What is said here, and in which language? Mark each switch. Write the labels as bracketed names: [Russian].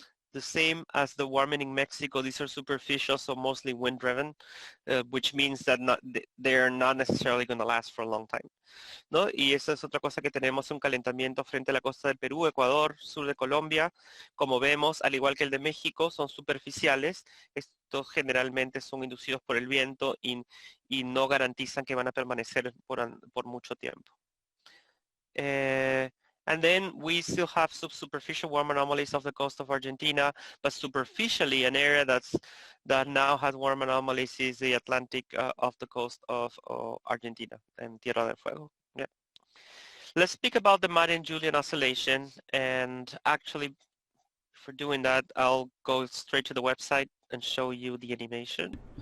[English] The same as the warming in Mexico. These are superficial, so mostly wind-driven, which means that they're not necessarily going to last for a long time, ¿no? [Spanish] Y esa es otra cosa que tenemos, un calentamiento frente a la costa del Perú, Ecuador, sur de Colombia. Como vemos, al igual que el de México, son superficiales. Estos generalmente son inducidos por el viento y no garantizan que van a permanecer por mucho tiempo. [English] And then we still have subsuperficial warm anomalies off the coast of Argentina, but superficially an area that now has warm anomalies is the Atlantic off the coast of Argentina and Tierra del Fuego. Yeah. Let's speak about the Marian-Julian oscillation, and actually for doing that, I'll go straight to the website and show you the animation.